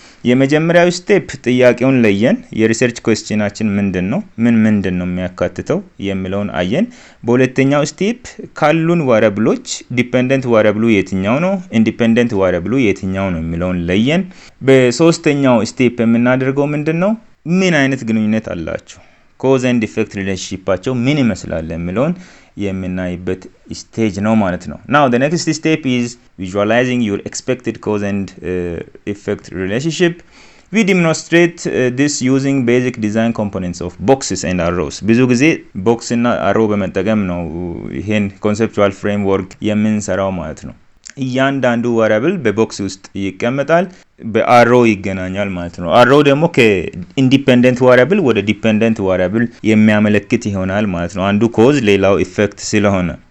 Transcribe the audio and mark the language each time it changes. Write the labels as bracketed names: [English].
[Amharic] የመጀመሪያው ስቴፕ ጥያቄውን ለየን፣ የሪሰርች ኩዌስችናችን ምንድነው ምንድነው የሚያካትተው የሚለውን አየን። በሁለተኛው ስቴፕ ካሉን ቫሪያብሎች ዲፔንደንት ቫሪያብሉ የትኛው ነው፣ ኢንዲፔንደንት ቫሪያብሉ የትኛው ነው የሚለውን ለየን። በሶስተኛው ስቴፕ የምናደርገው ምንድነው ምን አይነት ግንኙነት አላቸው፣ ኮዝ ኤንድ ኢፌክት ሪሌሽንሺፓቸው ምን ይመስላል የሚለውን የምናይበት ስቴጅ ነው ማለት ነው። [English] Now the next step is visualizing your expected cause and effect relationship. We demonstrate this using basic design components of boxes and arrows. [Amharic] ብዙ ጊዜ ቦክስ እና አሮ በመጠቀም ነው ይሄን ኮንሴፕቹዋል ፍሬምወርክ የምንሰራው ማለት ነው። እያንዳንዱ ቫሪያብል በቦክስ ውስጥ ይቀመጣል፣ በአሮ ይገናኛል ማለት ነው። አሮ ደግሞ ከኢንዲፔንደንት ቫሪያብል ወደ ዲፔንደንት ቫሪያብል የሚያመለክት ይሆናል ማለት ነው። አንዱ ኮዝ ሌላው ኢፌክት ስለሆነ